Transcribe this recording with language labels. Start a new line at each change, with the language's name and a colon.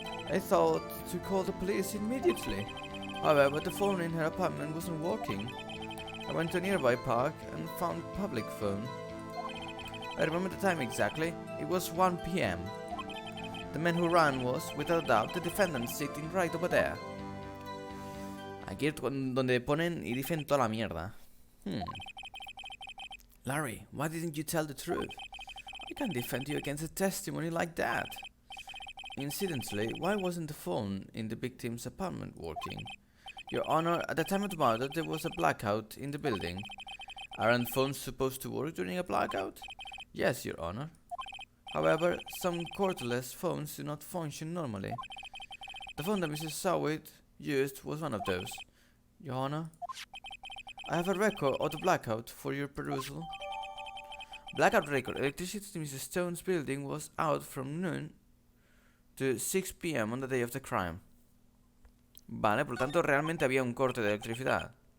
English: I thought to call the police immediately. However, the phone in her apartment wasn't working. I went to a nearby park and found public phone. I remember the time exactly. It was 1 p.m. The man who ran was, without a doubt, the defendant sitting right over there.
Spanish: Aquí es donde ponen y dicen toda la mierda.
English: Larry, why didn't you tell the truth? I can't defend you against a testimony like that. Incidentally, why wasn't the phone in the victim's apartment working? Your Honor, at the time of the murder, there was a blackout in the building. Aren't phones supposed to work during a blackout? Yes, Your Honor. However, some cordless phones do not function normally. The phone that Mrs. Sowit used was one of those. Your Honor, I have a record of the blackout for your perusal. Blackout record. Electricity in Mrs. Stone's building was out from noon to 6 p.m. on the day of the crime.
Spanish: Vale, por lo tanto realmente había un corte de electricidad.